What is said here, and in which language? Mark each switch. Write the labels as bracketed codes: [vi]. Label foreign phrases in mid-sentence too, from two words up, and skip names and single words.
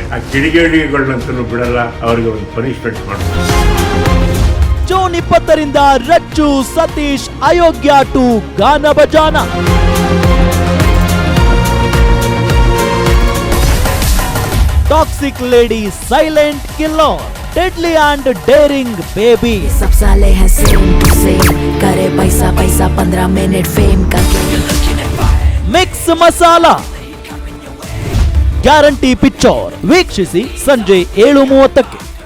[kn] ಆ ಕಿಡಿಗೇಡಿಗಳನ್ನಂತೂ ಬಿಡಲ್ಲ, ಅವರಿಗೆ ಒಂದು ಪನಿಷ್ಮೆಂಟ್ ಮಾಡ್ತಾರೆ. ಜೂನ್ 20ರಿಂದ ರಚ್ಚು ಸತೀಶ್ ಅಯೋಗ್ಯ 2 [hi] गाना बजाना. [en] toxic lady silent killer, deadly and daring baby. [hi] सब साले हैं [en] same to same, [hi] करे पैसा पैसा 15 [en] minute fame [hi] करके. [kn] मिक्स मसाला [en] guarantee picture [kn] ವೀಕ್ಷಿಸಿ ಸಂಜೆ 7:30ಕ್ಕೆ.